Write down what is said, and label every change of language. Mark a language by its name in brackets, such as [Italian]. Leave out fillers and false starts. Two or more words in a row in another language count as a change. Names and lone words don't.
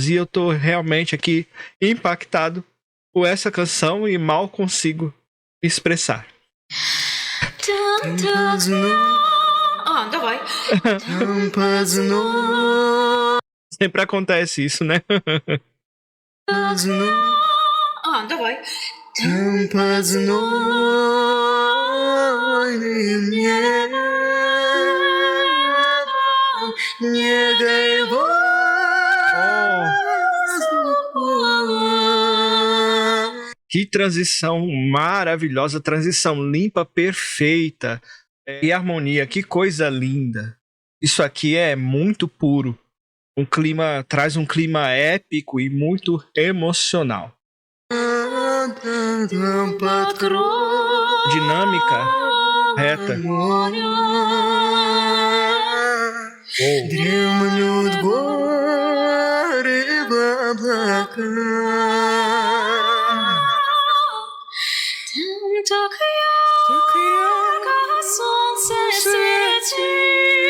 [Portuguese] E eu tô realmente aqui impactado por essa canção e mal consigo expressar. [Russian] Давай. [Portuguese] Sempre acontece isso, né? [Russian] Давай. Там под знойным небом негой [Portuguese] Que transição maravilhosa, transição limpa, perfeita. E harmonia, que coisa linda. Isso aqui é muito puro. Traz um clima épico e muito emocional. Dinâmica, reta. [Russian] Дремлют горы в облаках. Там так ярко солнце светит.